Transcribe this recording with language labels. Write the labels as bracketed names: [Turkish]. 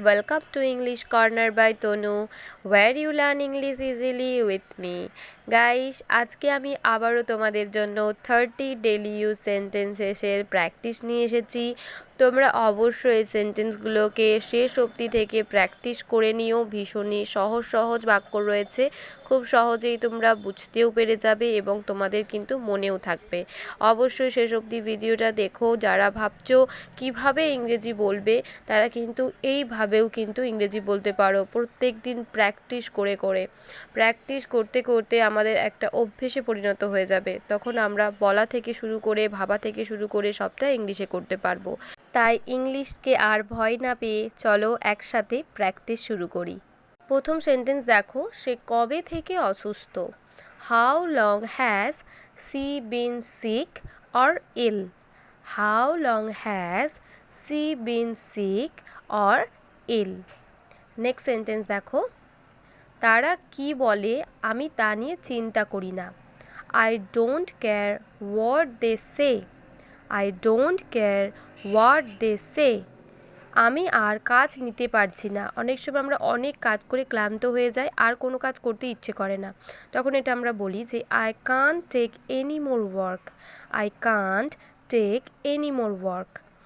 [English] Welcome to English Corner by Tonu, where you learn English easily with me. [Bangla] Guys, আজকে আমি আবারও তোমাদের জন্য 30 ডেইলি ইউজ সেন্টেন্সেসের প্র্যাকটিস নিয়ে এসেছি। তোমরা অবশ্যই এই সেন্টেন্সগুলোকে শেষ অবধি থেকে প্র্যাকটিস করে নিও। ভীষণই সহজ সহজ বাক্য রয়েছে, খুব সহজেই তোমরা বুঝতেও পেরে যাবে এবং তোমাদের কিন্তু মনেও থাকবে। অবশ্যই শেষ অবধি ভিডিওটা দেখো। যারা ভাবছো কিভাবে ইংরেজি বলবে তারা কিন্তু এইভাবেও কিন্তু ইংরেজি বলতে পারো। প্রত্যেক দিন প্র্যাকটিস প্র্যাকটিস করতে করতে আমাদের একটা অভ্যেসে পরিণত হয়ে যাবে। তখন আমরা বলা থেকে শুরু করে ভাবা থেকে শুরু করে সবটাই ইংলিশে করতে পারবো। তাই ইংলিশকে আর ভয় না পেয়ে চলো একসাথে প্র্যাকটিস শুরু করি। প্রথম সেন্টেন্স দেখো, সে কবে থেকে অসুস্থ। [English] How long has she been sick or ill? How long has she been sick or ill? [Bangla] Next sentence দেখো, তারা কি বলে আমি তা নিয়ে চিন্তা করি না। [English] I don't care what they say. I don't care what they say. [Bangla] আমি আর কাজ নিতে পারছি না। অনেক সময় আমরা অনেক কাজ করে ক্লান্ত হয়ে যাই, আর কোনো কাজ করতে ইচ্ছে করে না। তখন এটা আমরা বলি যে [English] I can't take any more work. I can't take any more work.